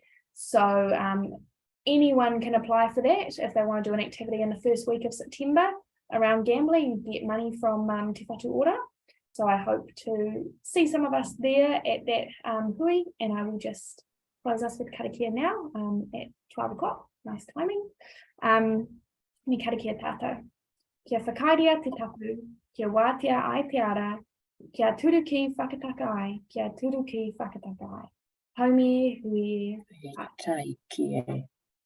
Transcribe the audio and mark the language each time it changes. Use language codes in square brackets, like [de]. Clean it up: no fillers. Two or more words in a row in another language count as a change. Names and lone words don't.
[en] So anyone can apply for that if they want to do an activity in the first week of September around gambling and get money from Te Whatu Ora. So I hope to see some of us there at that hui, and I will just close us with karakia now at 12 o'clock. Nice timing. [mi] Ni karakia tātou. Kia whakairia te tapu, kia wātea ai te ara, kia turu ki whakataka ai, kia turu ki whakataka ai. Haumi hui. [en] Take care.